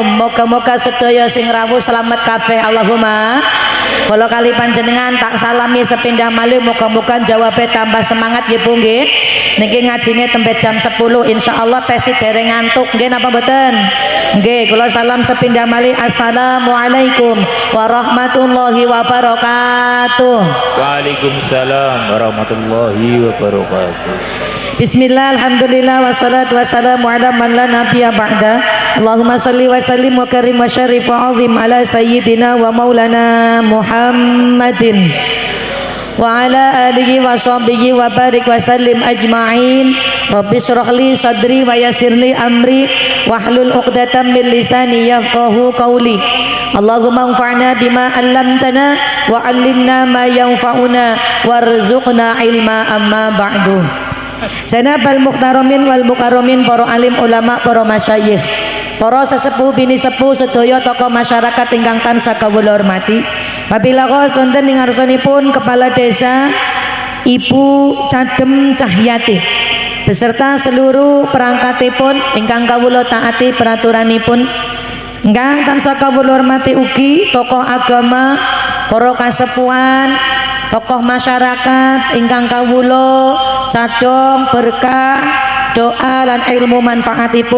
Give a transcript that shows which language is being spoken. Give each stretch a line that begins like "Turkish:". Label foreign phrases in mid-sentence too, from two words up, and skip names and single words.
Javanese: Moga-moga sedaya sing rawuh selamat kabeh Allahumma. Kula kali panjenengan tak salami sepindah malih moga-moga jawabe tambah semangat nggih Bu nggih. Niki ngajine tembe jam 10 insyaallah tesi dereng ngantuk nggih napa mboten? Nggih, kula salam sepindah malih.
Arabic: السلام عليكم ورحمة الله وبركاته. وعليكم السلام ورحمة الله وبركاته. بسم الله، الحمد لله، والصلاة والسلام على من لا نبي بعده. اللهم صل وسلم وكرم وشرف وعظم على سيدنا ومولانا محمد وعلى آله وصحبه وبارك وسلم أجمعين. رب اشرح لي صدري ويسر لي أمري واحلل عقدة من لساني يفقهوا قولي. اللهم انفعنا بما علمتنا وعلمنا ما ينفعنا وارزقنا علما أما بعد. جناب المحترمين والمكرمين,
Javanese: para alim ulama, para masyayikh, para sesepuh bini sepuh sedaya tokoh masyarakat ingkang tansah kawula hormati. Wabillahi wonten ing ngarsanipun Kepala Desa Ibu Cadem Cahyati
Indonesian: beserta seluruh
Javanese: perangkatipun ingkang kawula taati peraturanipun. Ingkang tansah kawula hormati ugi tokoh agama, para kasepuhan, tokoh masyarakat ingkang kawula cadong berkah doa lan ilmu manfaatipun.